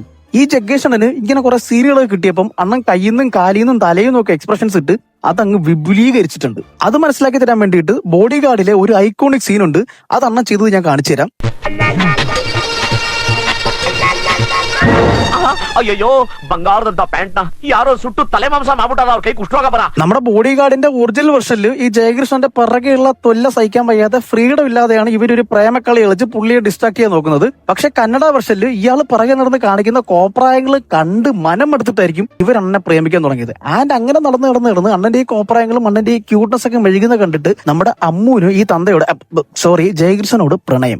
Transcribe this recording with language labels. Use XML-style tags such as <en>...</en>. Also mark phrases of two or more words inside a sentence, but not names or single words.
<ml>ഈ ജഗ്ഗേഷണന് ഇങ്ങനെ കുറെ സീരിയലൊക്കെ കിട്ടിയപ്പം അണ്ണൻ കയ്യിൽ നിന്നും കാലിൽ നിന്നും തലയിൽ നിന്നും ഒക്കെ എക്സ്പ്രഷൻസ് ഇട്ട് അതങ്ങ് വിപുലീകരിച്ചിട്ടുണ്ട്. അത് മനസ്സിലാക്കി തരാൻ വേണ്ടിയിട്ട് ബോഡി ഗാർഡിലെ ഒരു ഐക്കോണിക് സീനുണ്ട്. അത് അണ്ണൻ ചെയ്തത് ഞാൻ കാണിച്ചു തരാം.</ml> <kn>ಅಯ್ಯೋ ಬಂಗಾರದಂತ ಪ್ಯಾಂಟ್ ನ ಯಾರೋ ಸುಟ್ಟು ತಲೆ ಮಾಂಸ ಮಾಡ್ಬಿಟ್ಟಾರ, ಅವ್ರ ಕೈ ಕುಷ್ಠರೋಗ ಬರ.</kn> <ml>നമ്മുടെ ബോഡി ഗാർഡിന്റെ</ml> <en>original version</en> <ml>ഈ ജയകൃഷ്ണന്റെ പിറകെയുള്ള തൊല്ല സഹിക്കാൻ വയ്യാതെ ഫ്രീഡം ഇല്ലാതെയാണ് ഇവരൊരു പ്രേമക്കളി കളിച്ച് പുള്ളിയെ ഡിസ്ട്രാക്ട് ചെയ്യാൻ നോക്കുന്നത്. പക്ഷെ കന്നഡ വെർഷനിൽ ഇയാൾ പിറകെ നടന്ന് കാണിക്കുന്ന കോപ്രായങ്ങൾ കണ്ട് മനം എടുത്തിട്ടായിരിക്കും ഇവർ അണ്ണനെ പ്രേമിക്കാൻ തുടങ്ങിയത്. ആൻഡ് അങ്ങനെ നടന്ന് അണ്ണന്റെ ഈ കോപ്രായങ്ങളും അണ്ണന്റെ ഈ ക്യൂട്ട്നെസ് ഒക്കെ മെഴുകുന്ന കണ്ടിട്ട് നമ്മുടെ അമ്മൂന് ഈ തന്തയോട് ജയകൃഷ്ണനോട് പ്രണയം.</ml>